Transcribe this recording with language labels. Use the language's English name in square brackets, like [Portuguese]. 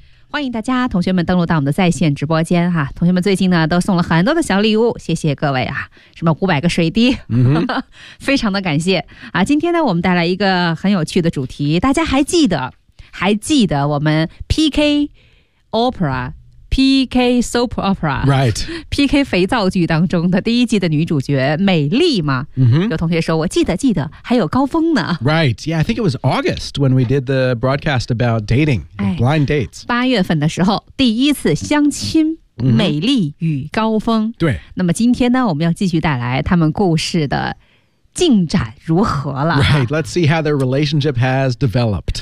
[Chinese] 欢迎大家同学们登录到我们的在线直播间哈，同学们最近呢都送了很多的小礼物，谢谢各位啊，什么500个水滴、非常的感谢啊。今天呢我们带来一个很有趣的主题，大家还记得我们 PK OperaPK Soap Opera [English] Right [Chinese] PK 肥皂剧当中的第一季的女主角美丽嘛、 mm-hmm. 有同学说我记得还有高峰呢 [English] Right Yeah I think it was August when we did the broadcast about dating、blind dates [Chinese] 八月份的时候第一次相亲、mm-hmm. 美丽与高峰对那么今天呢我们要继续带来他们故事的进展如何了 [English] Right Let's see how their relationship has developed